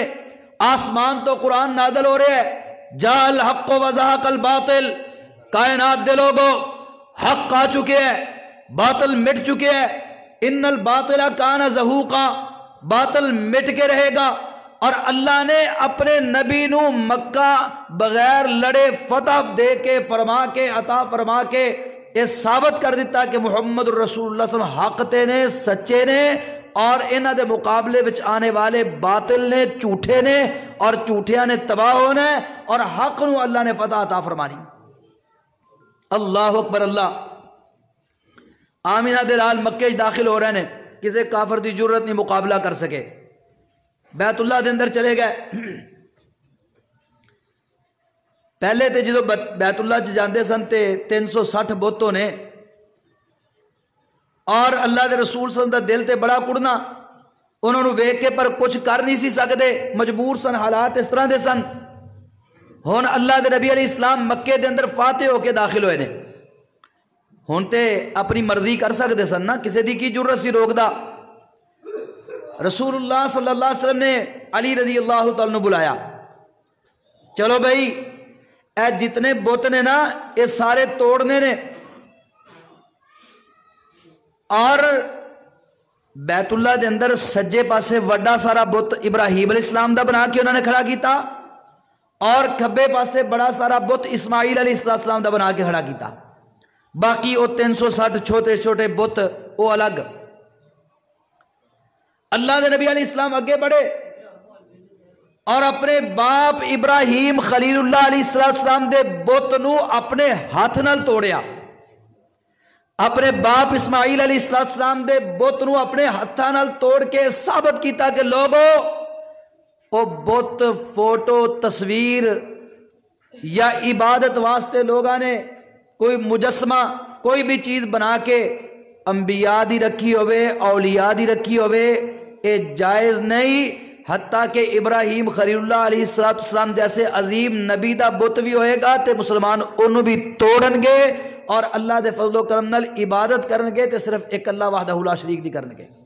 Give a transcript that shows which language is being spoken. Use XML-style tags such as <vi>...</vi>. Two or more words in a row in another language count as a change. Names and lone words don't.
<pa>آسمان تو قرآن نازل ہو رہے ہے،</pa> <ar>جا الحق و زہق الباطل،</ar> <pa>کائنات دے لوگوں حق آ چکے ہیں، باطل مٹ چکے ہیں،</pa> <ar>ان الباطل کان زہوقا،</ar> <pa>باطل مٹ کے رہے گا۔ اور اللہ نے اپنے نبی نو مکہ بغیر لڑے فتح دے کے فرما کے عطا فرما کے یہ ثابت کر دیتا کہ</pa> <ar>محمد الرسول اللہ صلی اللہ علیہ وسلم</ar> <pa>حق تے نے، سچے نے، اور انہاں دے مقابلے وچ آنے والے باطل نے، جھوٹے نے، اور جھوٹیاں نے تباہ ہونا ہے، اور حق نو اللہ نے فتح عطا فرمانی۔</pa> <ar>اللہ اکبر اللہ۔</ar> <pa>آمینہ دے لال مکے داخل ہو رہے نے، کسی کافر دی جرت نہیں مقابلہ کر سکے۔ بیت اللہ دے اندر چلے گئے۔ پہلے تے جدو بیت اللہ چ جاندے سن تے 360 بت ہونے، اور اللہ دے رسول</pa> <ar>صلی اللہ علیہ وسلم</ar> <pa>دا دل تے بڑا کڑنا، انہوں نے ویکھ کے پر کچھ کر نہیں سی سکتے، مجبور سن، حالات اس طرح دے سن۔ ہن اللہ دے نبی</pa> <ar>علیہ السلام</ar> <pa>مکے دے اندر فاتح ہو کے داخل ہوئے نے، ہن تے اپنی مرضی کر سکتے سن نا، کسی دی کی جرت سی روک دا۔ رسول اللہ</pa> <ar>صلی اللہ علیہ وسلم</ar> <pa>نے علی</pa> <ar>رضی اللہ تعالیٰ</ar> <pa>نے بلایا، چلو بھائی اے جتنے بت نے نا یہ سارے توڑنے نے، اور بیت اللہ دے اندر سجے پاسے وڈا سارا بت ابراہیم</pa> <ar>علیہ السلام</ar> <pa>دا بنا کے انہوں نے کھڑا کیتا، اور کھبے پاسے بڑا سارا بت اسماعیل</pa> <ar>علیہ السلام</ar> <pa>دا بنا کے کھڑا کیتا، باقی وہ 360 چھوٹے چھوٹے بت وہ الگ۔ اللہ دے نبی</pa> <ar>علیہ السلام</ar> <pa>اگے بڑھے اور اپنے باپ ابراہیم</pa> <ar>خلیل اللہ علیہ السلام</ar> <pa>دے بت نو اپنے ہاتھ نال توڑیا، اپنے باپ اسماعیل علیہ السلام دے بت نو اپنے ہاتھاں نال توڑ کے ثابت کیتا کہ لوگو او بت فوٹو تصویر یا عبادت واسطے لوگاں نے کوئی مجسمہ کوئی بھی چیز بنا کے انبیاء دی رکھی ہوئے، اولیاء دی رکھی ہوئے، اے جائز نہیں، حتیٰ کہ ابراہیم</pa> <ar>خلیل اللہ علیہ السلام</ar> <pa>جیسے عظیم نبی دا بت بھی ہوئے گا تے مسلمان انہوں بھی توڑن گے، اور اللہ دے فضل و کرم نال عبادت کرن گے تے صرف ایک اللہ</pa> <ar>وحدہ لا شریک</ar> <pa>دی کرن گے۔</pa>